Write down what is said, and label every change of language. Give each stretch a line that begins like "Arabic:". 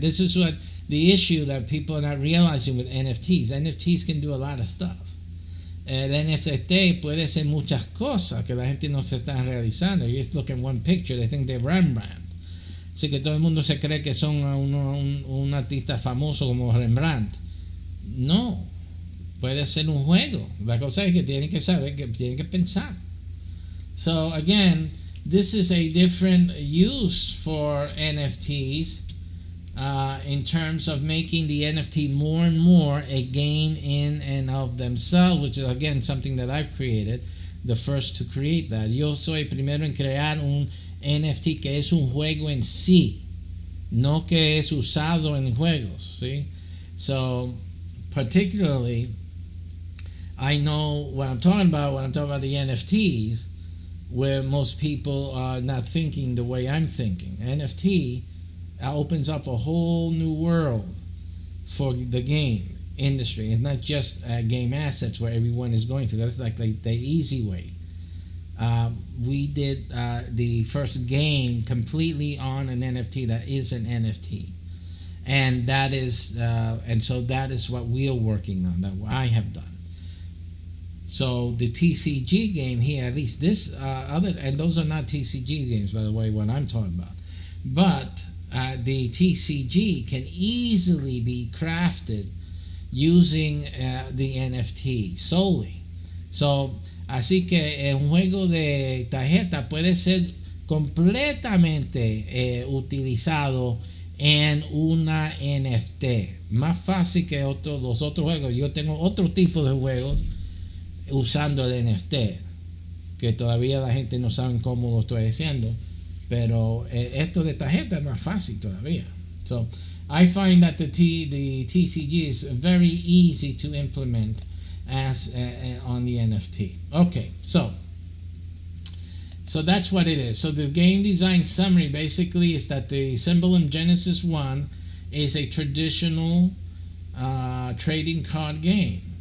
English: This is what the issue that people are not realizing with NFTs. NFTs can do a lot of stuff.
Spanish: El NFT puede hacer muchas cosas que la gente no se está realizando.
English: You just look at one picture, they think they're Rembrandt.
Spanish: Así que todo el mundo se cree que son un artista famoso como Rembrandt. No, puede ser un juego. La cosa es que tienen que saber, que tienen que pensar.
English: So again, this is a different use for NFTs in terms of making the NFT more and more a game in and of themselves, which is again something that I've created, the first to create that.
Spanish: Yo soy primero en crear un NFT que es un juego en sí, no que es usado en juegos, ¿sí?
English: So, particularly, I know what I'm talking about when I'm talking about the NFTs, where most people are not thinking the way I'm thinking. NFT opens up a whole new world for the game industry, and not just game assets where everyone is going to. That's like the easy way. We did the first game completely on an NFT that is an NFT, and that is and so that is what we are working on, that I have done. So the TCG game here, at least this other, and those are not TCG games, by the way, what I'm talking about, but the TCG can easily be crafted using the NFT solely.
Spanish: So, así que un juego de tarjeta puede ser completamente utilizado en una NFT. Más fácil que los otros juegos. Yo tengo otro tipo de juegos usando el NFT, que todavía la gente no sabe cómo lo estoy haciendo, pero esto de tarjeta es más fácil todavía.
English: So I find that the TCG is very easy to implement as on the NFT. Okay, so that's what it is. So the game design summary basically is that the SYMBOLUM Genesis 1 is a traditional trading card game.